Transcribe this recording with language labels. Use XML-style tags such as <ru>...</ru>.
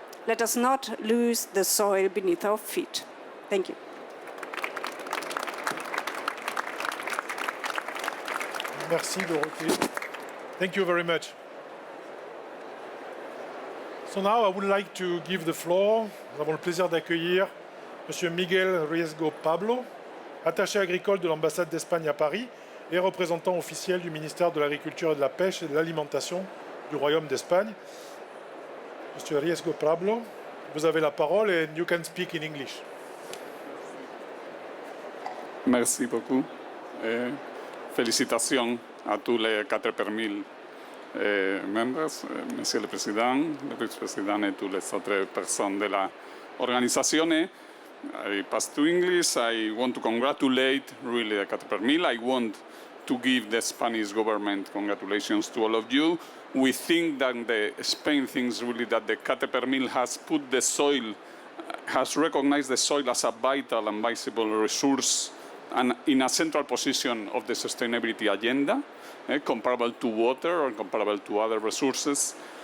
<en>Let us not lose the soil beneath our feet. Thank you.</en> <fr>Merci,</fr> <en>Dorothée. Thank you very much. So now I would like to give the floor.</en> <fr>Nous avons le plaisir d'accueillir M. Miguel Riesgo Pablo, attaché agricole de l'ambassade d'Espagne à Paris et représentant officiel du ministère de l'Agriculture et de la Pêche et de l'Alimentation du Royaume d'Espagne.</fr> <en>M. Riesgo Pablo,</en> <fr>vous avez la parole</fr> <en>and you can speak in English.</en> <fr>Merci beaucoup. Félicitations à tous les 4 per 1000 membres, Monsieur le Président, le Vice-Président et toutes les autres personnes de l'organisation.</fr> <en>I pass to English. I want to congratulate really the 4 per 1000. I want to give the Spanish government congratulations to all of you. We think that Spain thinks really that the 4 per 1000 has put the soil, has recognized the soil as a vital and visible resource and in a central position of the sustainability agenda, comparable to water or comparable to other resources.</en>